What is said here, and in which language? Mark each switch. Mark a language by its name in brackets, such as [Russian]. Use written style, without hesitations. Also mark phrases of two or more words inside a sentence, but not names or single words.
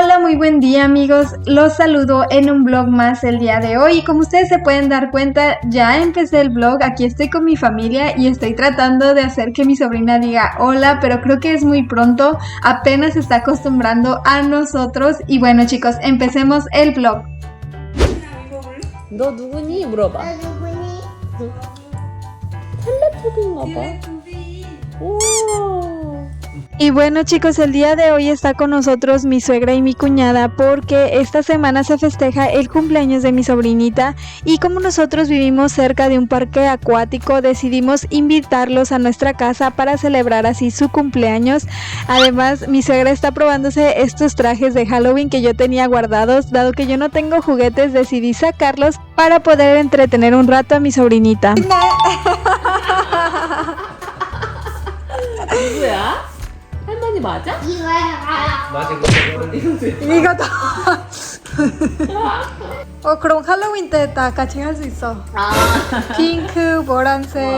[Spanish] muy buen día amigos, los saludo en un vlog más el día de hoy y como ustedes se pueden dar cuenta ya empecé el vlog, aquí estoy con mi familia y estoy tratando de hacer que mi sobrina diga hola, pero creo que es muy pronto, apenas se está acostumbrando a nosotros y bueno chicos, empecemos el vlog. [Korean] 너 누구니? 물어봐. 나 누구니? 텔레토비인가 봐. 오. [Spanish] Y bueno chicos, el día de hoy está con nosotros mi suegra y mi cuñada porque esta semana se festeja el cumpleaños de mi sobrinita y como nosotros vivimos cerca de un parque acuático decidimos invitarlos a nuestra casa para celebrar así su cumpleaños. Además mi suegra está probándose estos trajes de Halloween que yo tenía guardados, dado que yo no tengo juguetes decidí sacarlos para poder entretener un rato a mi sobrinita. [Korean] 누구야? 할머니 맞아? 이거야. 맞아, 이거다. 그럼 할로윈 때 다 같이 할 수 있어. 아. 핑크, 노란색.